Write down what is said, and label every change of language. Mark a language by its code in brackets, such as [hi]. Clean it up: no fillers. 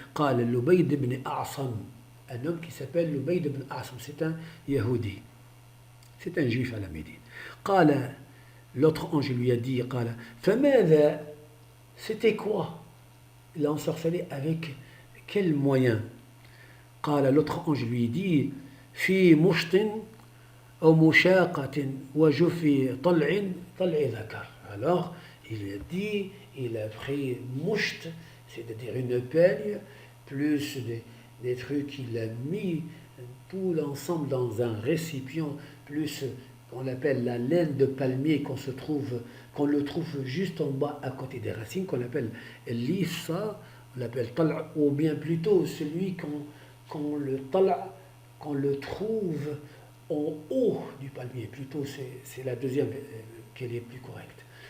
[ar] قال لبيد بن أعصم. [fr] Un homme qui s'appelle Lubayd ibn Asm, c'est un Yahudi, c'est un juif à la Médine. [ar] قال, [fr] l'autre ange lui a dit, [ar] قال, فماذا, [fr] c'était quoi? Il l'a ensorcelé avec quel moyen? [ar] قال, [fr] l'autre ange lui dit, [ar] في مشط أو مشاقة وجف طلع ذكر. [fr] Alors, il a dit, il a pris moucht, c'est-à-dire une peigne, plus des trucs qu'il a mis tout l'ensemble dans un récipient, plus qu'on appelle la laine de palmier qu'on le trouve juste en bas à côté des racines, qu'on appelle l'issa, on l'appelle tal'a, ou bien plutôt celui qu'on le trouve en haut du palmier, plutôt c'est la deuxième qui est plus correcte.